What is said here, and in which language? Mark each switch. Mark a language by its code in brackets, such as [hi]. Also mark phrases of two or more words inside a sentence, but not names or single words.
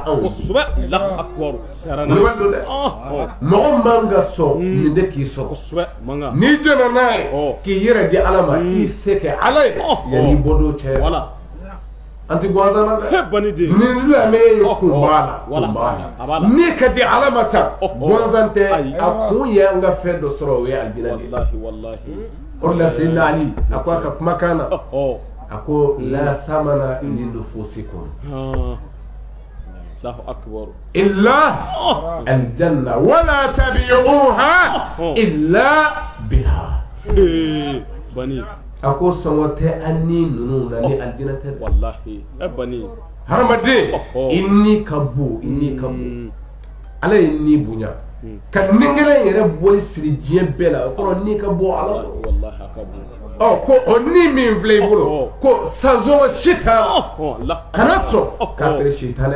[bm] anw ye wulibali don dɛ mɔgɔ man ka sɔn nin de k'i sɔrɔ n'i jɛna n'a ye k'i yɛrɛ di ala ma i se kɛ ala ye yanni i bɔ don cɛ an ti gansan na dɛ nin lamɛn ye kun b'a la n'i ka di ala ma tan gansan tɛ a kun ye an ka fɛn dɔ sɔrɔ o ye alijinɛ de ye. O la Sayyidina Ali a ko a ka kumakan na a ko [ar] لا ثمن لنفوسكم الله أكبر إلا الجنة ولا تبيعوها إلا بها [bm] bani a ko sɔngɔ tɛ an ni ninnu na ni aljinɛ tɛ wallahi bani hadamaden i ni ka bon ala ye ni bonya ka ningɛlɛ yɛrɛ bɔli siri diɲɛ bɛɛ la o kɔrɔ ni ka bɔ ala ko o ni min filɛ i bolo ko sanzɔn si t'a la kana sɔn k'a feere sitanɛ